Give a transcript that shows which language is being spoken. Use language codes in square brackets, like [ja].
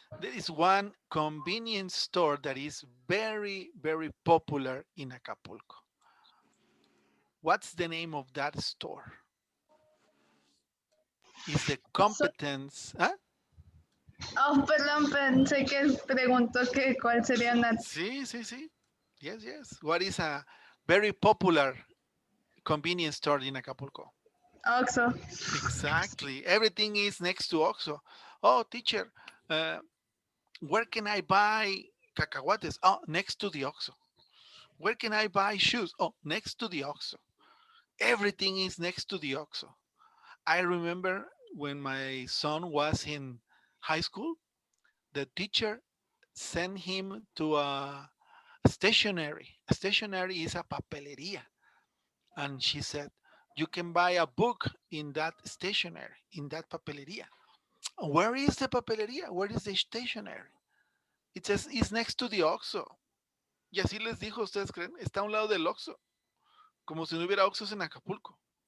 [en] There is one convenience store that is very, very popular in Acapulco. What's the name of that store? Is the competence. ¿Ah? [es] Oh, perdón, pensé que preguntó que cuál sería una. Sí. [en] Yes, yes. What is a very popular convenience store in Acapulco? Oxxo. Exactly. Everything is next to Oxxo. Oh, teacher, where can I buy cacahuates? Oh, next to the Oxxo. Where can I buy shoes? Oh, next to the Oxxo. Everything is next to the Oxxo. I remember when my son was in high school, the teacher sent him to a stationery. A stationery is a papelería. And she said, you can buy a book in that stationery, in that papelería. Where is the papelería? Where is the stationery? It says, it's next to the Oxxo. [es] Y así les dijo, ¿ustedes creen? Está a un lado del Oxxo. Como si no hubiera Oxxos en Acapulco.